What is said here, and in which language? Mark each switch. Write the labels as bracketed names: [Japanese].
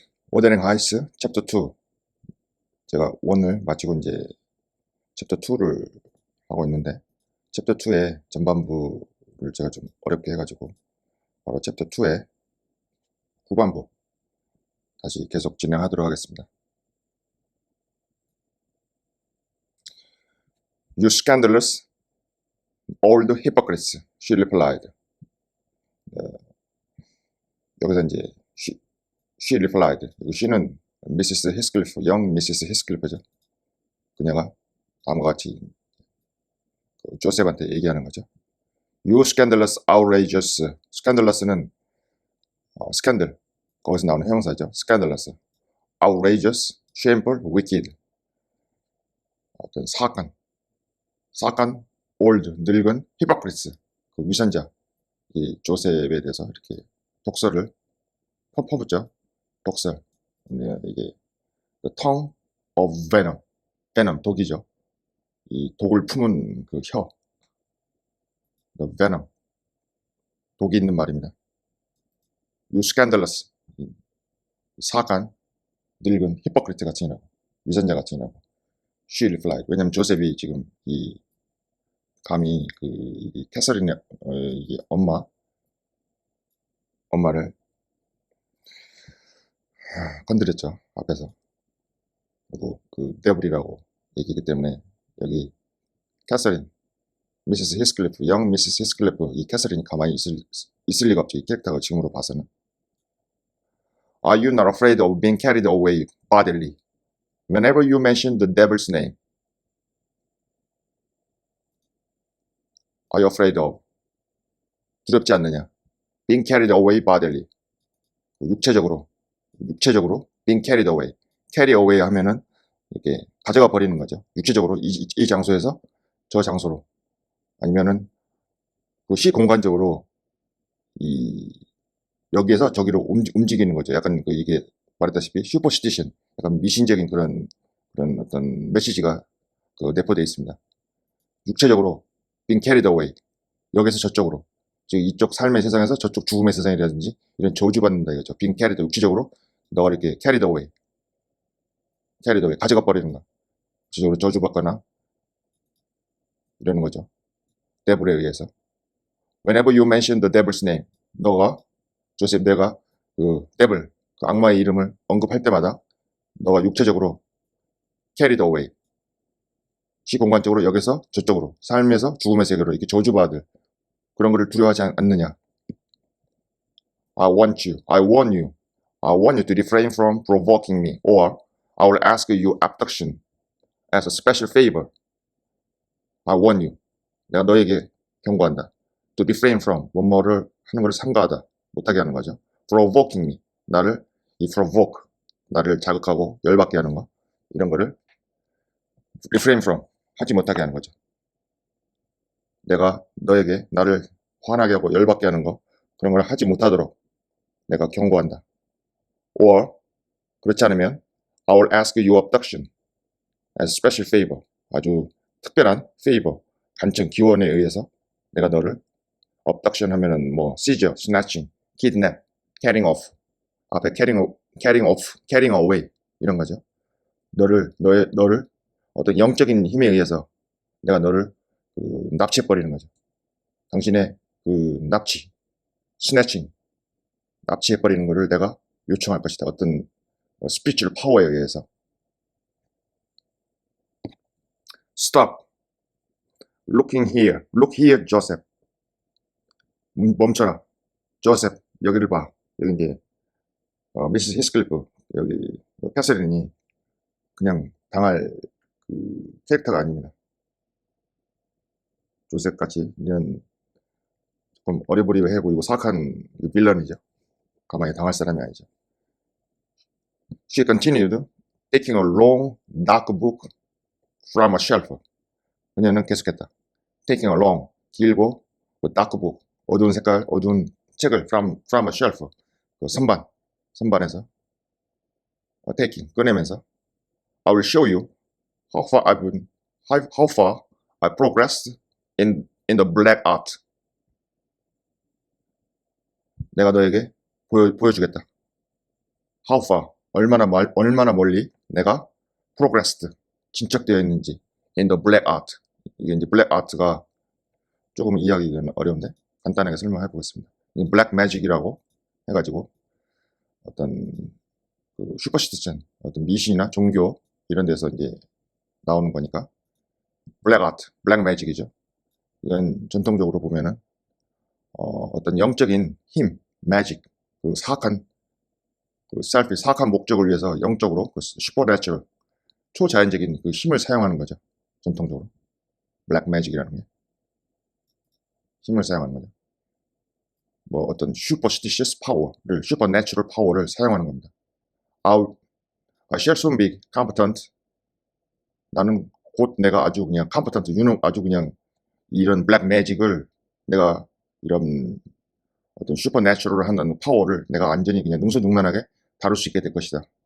[Korean] 모델링 하이스 챕터 2 제가 1을 마치고 이제 챕터 2를 하고 있는데 챕터 2의 전반부를 제가 좀 어렵게 해가지고 바로 챕터 2의 후반부 다시 계속 진행하도록 하겠습니다. [English] You scandalous old hypocrites, she replied. [Korean] 여기서 이제 [English] she replied. [Korean] she는 미시스 히스클리프, 영 미시스 히스클리프죠. 그녀가 다음과 같이 조셉한테 얘기하는 거죠. [English] You scandalous, outrageous. [Korean] scandalous는 스캔들, 거기서 나오는 형용사죠. [English] scandalous, outrageous, shameful, wicked. [Korean] 어떤 사악한, old, 늙은, hypocrites, 그 위선자. 이 조셉에 대해서 이렇게 독설을 퍼붓죠. 독설. 이게 [English] the tongue of venom, [Korean] 독이죠. 이 독을 품은 그 혀, the venom, 독이 있는 말입니다. [English] You scandalous, [Korean] 사악한, 늙은 히포크리트 같이 나고 위선자 같이 나고 [English] she replied. [Korean] 왜냐면 조셉이 지금 이 감히 이 캐서린의 이게 엄마를 건드렸죠. 앞에서. 그리고 그 데블이라고 얘기하기 때문에 여기 캐서린, 미시스 히스클리프, 영 미시스 히스클리프, 이 캐서린이 가만히 있을 리가 없죠. 이 캐릭터가 지금으로 봐서는. [English] Are you not afraid of being carried away bodily whenever you mention the devil's name? Are you afraid of? [Korean] 두렵지 않느냐? [English] Being carried away bodily. [Korean] 육체적으로 [English] being carried away. [Korean] carry away 하면은 이렇게 가져가 버리는 거죠. 육체적으로 이 장소에서 저 장소로. 아니면은 그 시공간적으로 여기에서 저기로 움직이는 거죠. 약간 이게 말했다시피 슈퍼시티션, 약간 미신적인 그런 어떤 메시지가 내포되어 있습니다. 육체적으로 [English] being carried away, [Korean] 여기서 저쪽으로, 즉 이쪽 삶의 세상에서 저쪽 죽음의 세상이라든지 이런 저주받는다 이거죠. [English] being carried, [Korean] 육체적으로 너가 이렇게 [English] carried away, [Korean] 가져가 버리는 거, 육체적으로 저주받거나 이러는 거죠. 데블에 의해서. [English] Whenever you mention the devil's name, [Korean] 조셉, 내가 데블, 악마의 이름을 언급할 때마다 너가 육체적으로 carried away, 시공간적으로 여기서 저쪽으로, 삶에서 죽음의 세계로 이렇게 저주받을 그런 거를 두려워하지 않느냐. [English] I warn you to refrain from provoking me, or I will ask you abduction as a special favor. I warn you. [Korean] 내가 너에게 경고한다. [English] To refrain from, [Korean] 뭐뭐를 하는 것을 삼가하다, 못하게 하는 거죠. [English] Provoking me, [Korean] provoke, 나를 자극하고 열받게 하는 거, 이런 거를 [English] refrain from, [Korean] 하지 못하게 하는 거죠. 내가 너에게 나를 화나게 하고 열받게 하는 거, 그런 걸 하지 못하도록 내가 경고한다. Or, 그렇지 않으면 [English] I will ask you abduction as a special favor, [Korean] 아주 특별한 favor, 간청, 기원에 의해서 내가 너를 abduction 하면은 뭐 seizure, snatching, kidnap, carrying off, 앞에 carrying away 이런 거죠. 너를 어떤 영적인 힘에 의해서 내가 너를 납치해버리는 거죠. 당신의 납치, snatching, 납치해버리는 것을 내가 요청할 것이다. 어떤 spiritual 파워에 의해서. [English] Stop. Look here, Joseph. [Korean] 멈춰라. 조셉, 여기를 봐. 여기 이제 미시스 히스클리프, 여기 캐서린이 그냥 당할 캐릭터가 아닙니다. 조셉같이 이런 조금 어리버리해 보이고 사악한 빌런이죠. 가만히 당할 사람이 아니죠. [English] She continued, taking a long, dark book from a shelf. [Korean] 그녀는 계속했다. [English] Taking a long, [Korean] 길고 [English] dark book, [Korean] 어두운 색깔, 어두운 책을 [English] from a shelf, [Korean] 선반에서 [English] taking, [Korean] 꺼내면서 [English] I will show you how far I progressed in the black art. [Korean] 내가 너에게 보여주겠다. [English] How far? [Korean] 얼마나 멀리 내가 progressed, 진척되어 있는지. [English] In the black art. [Korean] 이게 이제 black art가 조금 이해하기가 어려운데 간단하게 설명해 보겠습니다. [English] black magic [Korean] 이라고 해가지고 어떤 그 슈퍼스티션, 어떤 미신이나 종교 이런 데서 이제 나오는 거니까 black art, black magic이죠. 이건 전통적으로 보면은 어떤 영적인 힘, magic, 그 사악한 그 self, 사악한 목적을 위해서 영적으로 그 supernatural, 초자연적인 그 힘을 사용하는 거죠. 전통적으로 black magic이라는 게 힘을 사용하는 거죠. 뭐 어떤 [English] superstitious power [Korean] 를, [English] supernatural power [Korean] 를 사용하는 겁니다. [English] I shall soon be competent. [Korean] 나는 곧 내가 아주 그냥 competent, 아주 그냥 이런 [English] black magic [Korean] 을 내가 이런 어떤 슈퍼내추럴을 하는 파워를 내가 완전히 그냥 능수능란하게 다룰 수 있게 될 것이다.